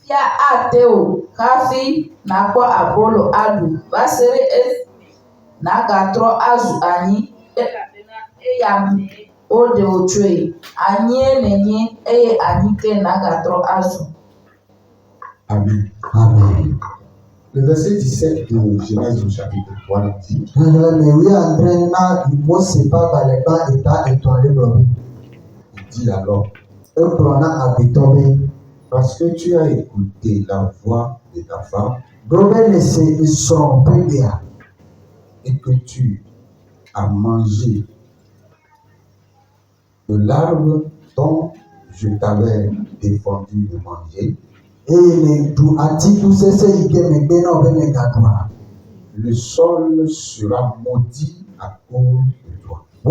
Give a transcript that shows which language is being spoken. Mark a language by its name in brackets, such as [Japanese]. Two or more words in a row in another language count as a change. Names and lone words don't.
[Ewe] fia ate o hafi nakpɔ abolo aɖu va se ɖe esi nagatrɔ azu anyi elabena eyame woɖe wòtsoe. Anyie nenye eye anyi ke nagatrɔ azu. Amen. Amen. [French] Le verset 17 de Genèse au chapitre 3 nous dit il dit alors, parce que tu as écouté la voix de ta femme et que tu as mangé de l'arbre dont je t'avais défendu de manger, le sol sera maudit à cause de toi.